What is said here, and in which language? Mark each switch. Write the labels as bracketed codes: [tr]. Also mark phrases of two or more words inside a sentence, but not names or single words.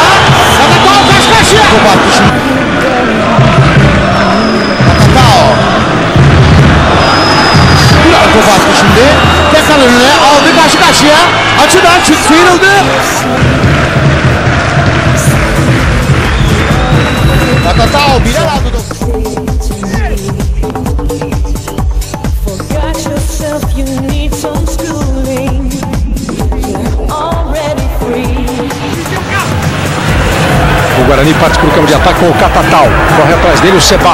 [tr] Catatal karşı karşıya. Top attı şimdi. Catatal. Bir ara top attı şimdi. Tekrar önüne aldı karşı karşıya. Açıdan çık sıyrıldı. Catatal birer aldı. [pt] O Guarani parte para o campo de ataque com o Catatal. Corre atrás dele o Seba.